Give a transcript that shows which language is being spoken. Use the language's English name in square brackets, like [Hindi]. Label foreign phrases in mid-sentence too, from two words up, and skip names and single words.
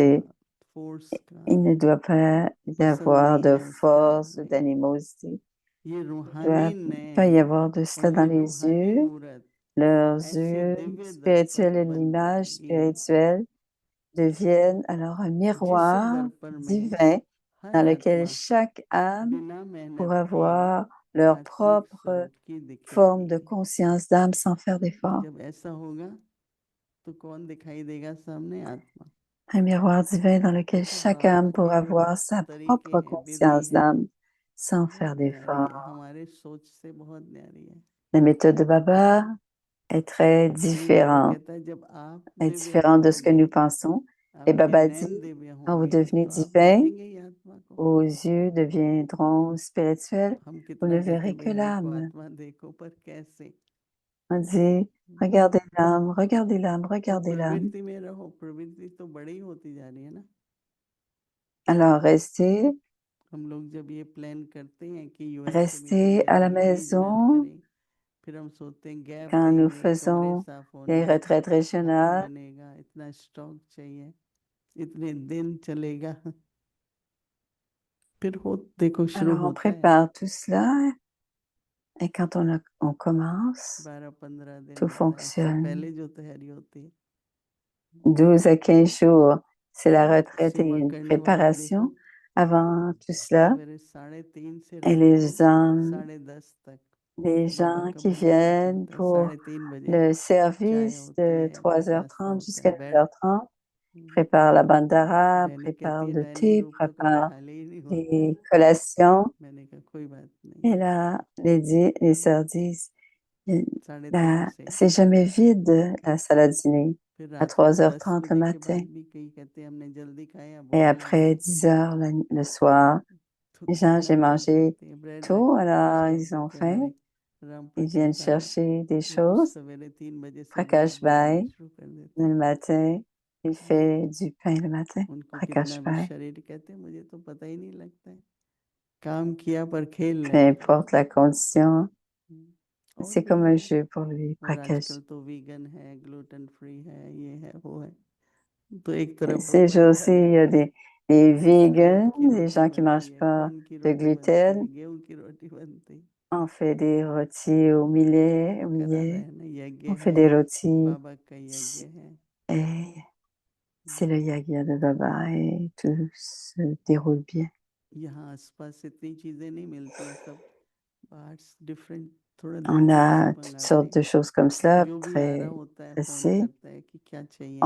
[French] spiritualité. [Hindi] फोर्स का, [French] Il ne doit pas y [Hindi] पसंद [French] avoir [Hindi] नहीं [French] de [Hindi] है उसका, [French] force ou [Hindi] नहीं, [French] d'animosité. [Hindi] ये [French] Il ne [Hindi] रूहानी [French] doit pas y [Hindi] नैन [French] avoir de [Hindi] और [French] cela dans [Hindi] ये [French] les [Hindi] रूहानी [French] yeux. [Hindi] मूरत [French] Leurs [Hindi] ऐसे [French] yeux [Hindi] दिव्य [French] spirituels [Hindi] दर्पण [French] et [Hindi] बन [French] l'image [Hindi] जाएंगे [French] spirituelle deviennent alors un [Hindi] जिस [French] miroir [Hindi] दर्पण में [French] divin [Hindi] हर [French] dans lequel [Hindi] आत्मा [French] chaque âme [Hindi] बिना मेहनत [French] pourra [Hindi] के [French] voir leur [Hindi] आत्मिक [French] propre [Hindi] स्वरूप की [French] forme [Hindi] दिखेगी। [French] de conscience d'âme sans faire d'effort. [Hindi] जब ऐसा होगा तो कौन दिखाई देगा सामने, आत्मा। [French] Un miroir divin dans lequel [Hindi] तो [French] chaque [Hindi] बाबा [French] âme [Hindi] के [French] pourra [Hindi] जो [French] voir sa [Hindi] तरीके [French] propre [Hindi] हैं, विधि [French] conscience [Hindi] है, [French] d'âme sans [Hindi] बहुत [French] faire [Hindi] न्यारी है, [French] d'effort. [Hindi] हमारे सोच से बहुत न्यारी है। [French] La méthode de Baba est très [Hindi] इसलिए बाबा [French] différente, [Hindi] कहता है जब आप [French] est [Hindi] दिव्य [French] différente de ce que [Hindi] होंगे, [French] nous pensons. Et [Hindi] आपके [French] Baba [Hindi] नैन [French] dit, [Hindi] दिव्य [French] quand vous [Hindi] होंगे [French] devenez [Hindi] तो आप [French] divin, [Hindi] देखेंगे ही आत्मा को। [French] vos yeux deviendront spirituels, [Hindi] हम [French] vous [Hindi] कितना [French] ne [Hindi] कहते [French] verrez [Hindi] हैं [French] que [Hindi] भाई देखो [French] l'âme. [Hindi] आत्मा देखो, पर कैसे? [French] On dit, regardez l'âme, regardez l'âme, [Hindi] तो [French] regardez l'âme. [Hindi] प्रवृत्ति में रहो, प्रवृत्ति तो बड़ी होती जा रही है ना। [French] Alors restez, [Hindi] हम लोग जब ये प्लान करते हैं कि यूएस से मीटिंग [French] restez à la [Hindi] करेंगे, रीजनल [French] maison [Hindi] करें, फिर हम सोचते हैं गैप [French] quand nous [Hindi] देंगे, कमरे [French] faisons [Hindi] साफ होने [French] les [Hindi] हैं, [French] retraites [Hindi] खाता [French] régionales. [Hindi] बनेगा, इतना स्टॉक चाहिए, इतने दिन चलेगा, फिर हो देखो शुरू [French] Alors on [Hindi] होता है [French] prépare tout cela et quand on commence, [Hindi] 12-15 दिन [French] tout [Hindi] होता है, इससे [French] fonctionne. [Hindi] पहले जो तैयारी होती है। [French] 12 à 15 jours, c'est la retraite et il y [Hindi] सेवा [French] a une [Hindi] करने वाले देखो, [French] préparation avant tout cela. [Hindi] सवेरे 3:30 से [French] Et [Hindi] रात को [French] les hommes, [Hindi] 10:30 तक [French] les [Hindi] बाबा [French] gens [Hindi] का [French] qui [Hindi] भंडारा [French] viennent [Hindi] चलता है। [French] pour [Hindi] 3:30 [French] le [Hindi] चाय [French] service [Hindi] होती [French] de [Hindi] है, [French] 3h30 [Hindi] नाश्ता होता [French] jusqu'à [Hindi] है, बैठ [French] 9h30, prépare la bandara, [Hindi] बहनें कहती [French] prépare [Hindi] है [French] le [Hindi] डाइनिंग [French] thé, [Hindi] रूम तो कभी [French] prépare [Hindi] खाली ही नहीं होता है। [French] les collations. [Hindi] मैंने कहा कोई बात नहीं, [French] Et là, les sœurs disent, [Hindi] 3:30 से [French] c'est jamais vide, la salle à dîner, [Hindi] फिर [French] à [Hindi] रात को 10 [French] 3h30 le [Hindi] बजे के [French] matin. [Hindi] बाद भी कई कहते हैं हमने जल्दी खाया, [French] Et [Hindi] भूख नहीं [French] après [Hindi] लगी, [French] 10 heures le soir, [Hindi] तो [French] les gens, j'ai [Hindi] खाना खा [French] mangé [Hindi] सकते हैं, ब्रेड [French] tôt, alors [Hindi] शेक [French] ils ont [Hindi] देते [French] faim. [Hindi] हमारे [French] Ils viennent [Hindi] रामप्रकाश भाई [French] chercher des [Hindi] रोज [French] choses. [Hindi] सवेरे 3 बजे से ब्रेड [French] Prakash [Hindi] बनाना [French] Bhai, [Hindi] शुरू कर देते [French] le [Hindi] हैं। [French] matin, il fait du pain le matin. [Hindi] उनको [French] Prakash [Hindi] कितना भी [French] Bhai. [Hindi] शरीर कहते हैं मुझे तो पता ही नहीं लगता है, काम किया पर खेल [French] Peu [Hindi] नहीं किया। [French] importe la condition, [Hindi] और [French] c'est [Hindi] भी [French] comme un [Hindi] है, [French] jeu pour lui, [Hindi] और [French] Prakash. [Hindi] आजकल तो वीगन है, [English] gluten free [Hindi] है, ये है वो है, तो एक तरफ वो [French] Ces jours-ci, [Hindi] परिवार [French] il y a [Hindi] रहता है। [French] des [Hindi] सेब [French] vegans, [Hindi] की [French] des [Hindi] रोटी [French] gens qui [Hindi] बनती [French] mangent [Hindi] है, [French] pas [Hindi] कॉर्न की [French] de [Hindi] रोटी बनती है, [French] gluten. [Hindi] गेहूं की रोटी बनती है। [French] On fait des rôtis au millet, [Hindi] वो [French] au [Hindi] करा रहे [French] millet. [Hindi] हैं ना, यज्ञ [French] On fait [Hindi] है, [French] des rôtis. [Hindi] बाबा का यज्ञ है। [French] Et c'est le yagya de Baba et tout se déroule bien. [Hindi] यहाँ आसपास इतनी चीजें नहीं मिलती हैं, सब बाहर डिफरेंट, थोड़ा दूर [French] On [Hindi] दूर से [French] a toutes [Hindi] मंगाते [French] sortes [Hindi] हैं। [French] de choses comme cela, [Hindi] जो भी आ रहा [French] très [Hindi] होता है फोन [French] faciles. [Hindi] करता है कि क्या चाहिए,